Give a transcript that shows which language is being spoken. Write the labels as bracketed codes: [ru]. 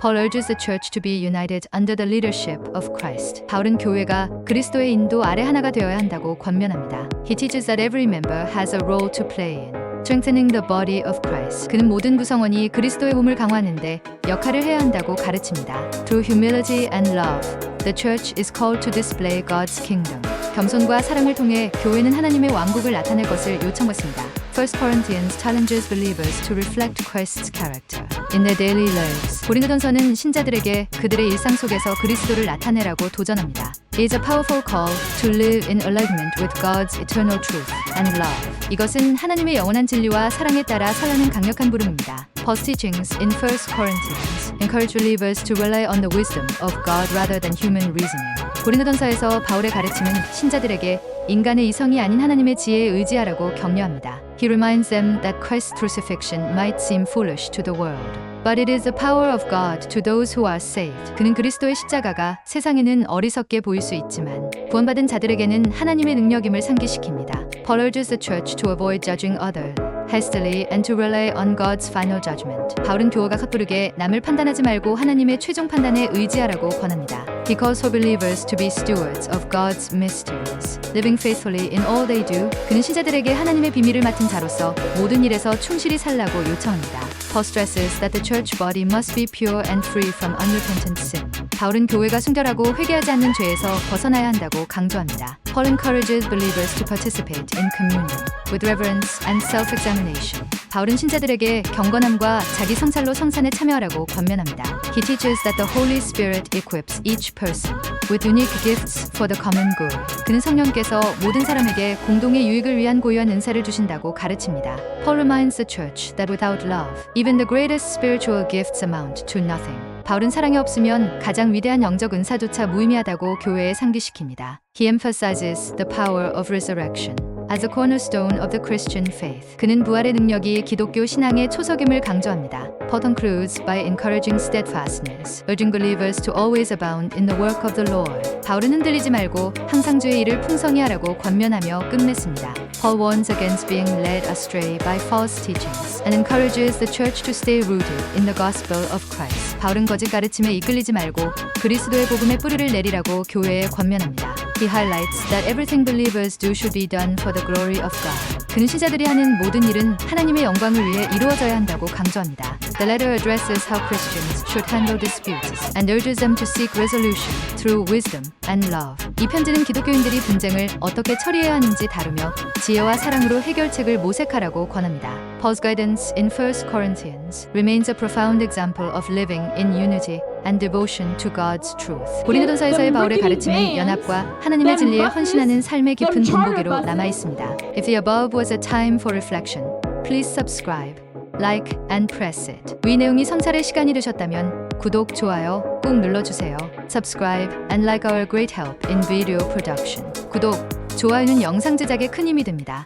[en] Paul urges the church to be united under the leadership of Christ. [ko] 바울은 교회가 그리스도의 인도 아래 하나가 되어야 한다고 권면합니다. [en] He teaches that every member has a role to play in strengthening the body of Christ. [ko] 그는 모든 구성원이 그리스도의 몸을 강화하는데 역할을 해야 한다고 가르칩니다. [en] Through humility and love, the church is called to display God's kingdom. [ko] 겸손과 사랑을 통해 교회는 하나님의 왕국을 나타낼 것을 요청받습니다. [en] 1 Corinthians challenges believers to reflect Christ's character in their daily lives. [ko] 고린도전서는 신자들에게 그들의 일상 속에서 그리스도를 나타내라고 도전합니다. [en] It is a powerful call to live in alignment with God's eternal truth and love. [ko] 이것은 하나님의 영원한 진리와 사랑에 따라 살라는 강력한 부름입니다. [en] Paul's teachings in 1 Corinthians encourage believers to rely on the wisdom of God rather than human reasoning. [ko] 고린도전서에서 바울의 가르침은 신자들에게 인간의 이성이 아닌 하나님의 지혜에 의지하라고 격려합니다. [en] He reminds them that Christ's crucifixion might seem foolish to the world, but it is the power of God to those who are saved. [ko] 그는 그리스도의 십자가가 세상에는 어리석게 보일 수 있지만 구원받은 자들에게는 하나님의 능력임을 상기시킵니다. [en] Paul urges the church to avoid judging others hastily and to rely on God's final judgment. [ko] 바울은 교회가 섣부르게 남을 판단하지 말고 하나님의 최종 판단에 의지하라고 권합니다. [en] He calls for believers to be stewards of God's mysteries, living faithfully in all they do. [ko] 그는 신자들에게 하나님의 비밀을 맡은 자로서 모든 일에서 충실히 살라고 요청합니다. [en] Paul stresses that the church body must be pure and free from unrepentant sin. [ko] 바울은 교회가 순결하고 회개하지 않는 죄에서 벗어나야 한다고 강조합니다. [en] Paul encourages believers to participate in communion with reverence and self-examination. [ko] 바울은 신자들에게 경건함과 자기 성찰로 성찬에 참여하라고 권면합니다. [en] He teaches that the Holy Spirit equips each person with unique gifts for the common good. [ko] 그는 성령께서 모든 사람에게 공동의 유익을 위한 고유한 은사를 주신다고 가르칩니다. [en] Paul reminds the church that without love, even the greatest spiritual gifts amount to nothing. [ko] 바울은 사랑이 없으면 가장 위대한 영적 은사조차 무의미하다고 교회에 상기시킵니다. [en] He emphasizes the power of resurrection as a cornerstone of the Christian faith. [ko] 그는 부활의 능력이 기독교 신앙의 초석임을 강조합니다. [en] Paul concludes by encouraging steadfastness, urging believers to always abound in the work of the Lord. [ko] 바울은 흔들리지 말고 항상 주의 일을 풍성히 하라고 권면하며 끝맺습니다. [en] Paul warns against being led astray by false teachings and encourages the church to stay rooted in the gospel of Christ. [ko] 바울은 거짓 가르침에 이끌리지 말고 그리스도의 복음의 뿌리를 내리라고 교회에 권면합니다. [en] He highlights that everything believers do should be done for the glory of God. [ko] 그는 신자들이 하는 모든 일은 하나님의 영광을 위해 이루어져야 한다고 강조합니다. [en] The letter addresses how Christians should handle disputes and urges them to seek resolution through wisdom and love. [ko] 이 편지는 기독교인들이 분쟁을 어떻게 처리해야 하는지 다루며 지혜와 사랑으로 해결책을 모색하라고 권합니다. [en] Paul's guidance in 1 Corinthians remains a profound example of living in unity and devotion to God's truth. [ko] 고린도전서에서의 바울의 가르침은 연합과 하나님의 진리에 헌신하는 삶의 깊은 본보기로 남아 있습니다. [en] If the above was a time for reflection, please subscribe, like, and press it. [ko] 위 내용이 성찰의 시간이 되셨다면 구독, 좋아요 꼭 눌러주세요. [en] Subscribe and like our great help in video production. [ko] 구독, 좋아요는 영상 제작에 큰 힘이 됩니다.